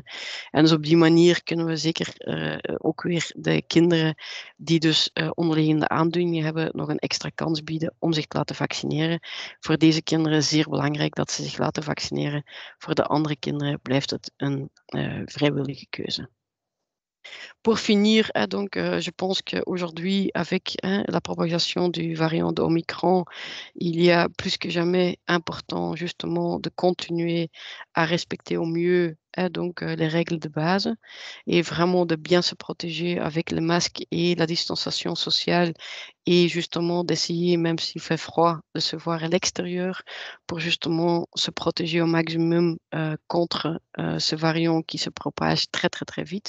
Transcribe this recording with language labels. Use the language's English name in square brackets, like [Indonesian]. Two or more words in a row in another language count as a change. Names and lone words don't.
[Dutch] En dus op die manier kunnen we zeker ook weer de kinderen die dus onderliggende aandoeningen hebben, nog een extra kans bieden om zich te laten vaccineren. Voor deze kinderen is zeer belangrijk dat ze zich laten vaccineren. Voor de andere kinderen blijft het een vrijwillige keuze. [French] Pour finir, donc, je pense qu'aujourd'hui, avec la propagation du variant d'Omicron, il y a plus que jamais important justement de continuer à respecter au mieux donc les règles de base et vraiment de bien se protéger avec le masque et la distanciation sociale et justement d'essayer, même s'il fait froid, de se voir à l'extérieur pour justement se protéger au maximum contre ce variant qui se propage très très très vite.